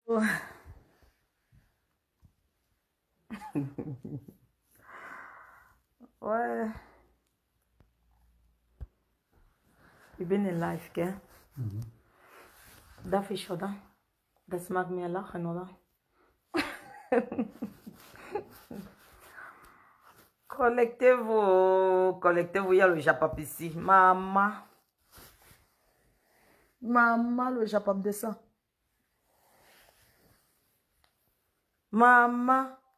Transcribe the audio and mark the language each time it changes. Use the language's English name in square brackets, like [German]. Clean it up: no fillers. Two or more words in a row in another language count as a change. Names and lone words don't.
[French] Ouais. [Dutch] Ik ben in live, hè? Dat is dat. Dat maakt me lachen, hoor. [French] Collectez-vous, collectez-vous, il y a le Japap ici. Maman. Maman, le Japap descend. Maman.